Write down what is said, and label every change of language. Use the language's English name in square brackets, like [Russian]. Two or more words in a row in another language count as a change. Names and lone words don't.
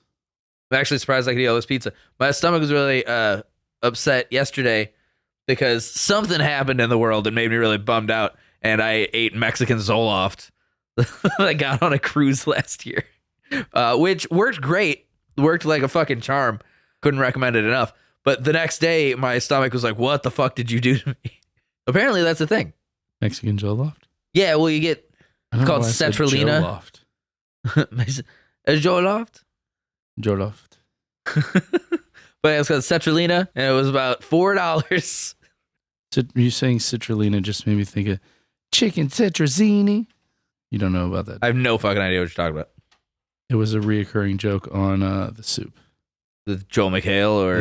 [English] I'm actually surprised I could eat all this pizza. My stomach was really upset yesterday because something happened in the world that made me really bummed out, and I ate Mexican Zoloft that I got on a cruise last year, which worked great. Worked like a fucking charm. Couldn't recommend it enough. But the next day, my stomach was like, what the fuck did you do to me? Apparently, that's a thing. Mexican Joloft? Yeah, well, you get I don't called know why I said Cetralina. Joloft. Joloft? Joloft. But it's called Cetralina, and it was about $4. You saying citrulina just made me think of chicken citrusini. You don't know about that. I have no fucking idea what you're talking about. It was a reoccurring joke on the soup. The Joel McHale or...